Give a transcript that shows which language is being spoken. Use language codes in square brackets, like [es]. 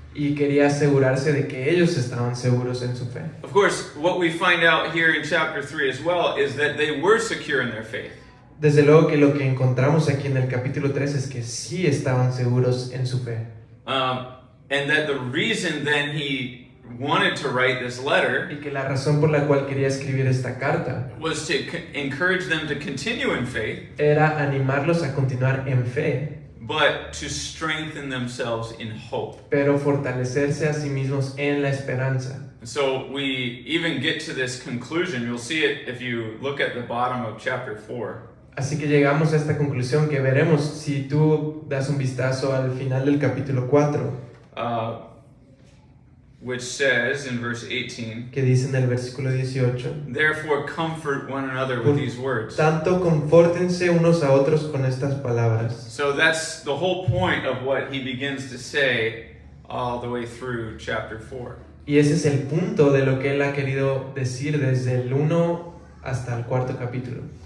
[es] Y quería asegurarse de que ellos estaban seguros en su fe. [en] Of course, what we find out here in chapter 3 as well is that they were secure in their faith. [es] Desde luego que lo que encontramos aquí en el capítulo 3 es que sí estaban seguros en su fe. [en] And that the reason then he wanted to write this letter [es] Y que la razón por la cual quería escribir esta carta [en] was to encourage them to continue in faith, [es] era animarlos a continuar en fe, [en] but to strengthen themselves in hope. [es] pero fortalecerse a sí mismos en la esperanza. [en] So we even get to this conclusion. You'll see it if you look at the bottom of chapter 4. [es] Así que llegamos a esta conclusión que veremos si tú das un vistazo al final del capítulo 4, [en] Which says in verse 18, [es] que dice en el versículo 18: [en] therefore comfort one another with these words. [es] Tanto confórtense unos a otros con estas palabras. [en] So that's the whole point of what he begins to say all the way through chapter 4. [es] Y ese es el punto de lo que él ha querido decir desde el 1 hasta el 4 capítulo.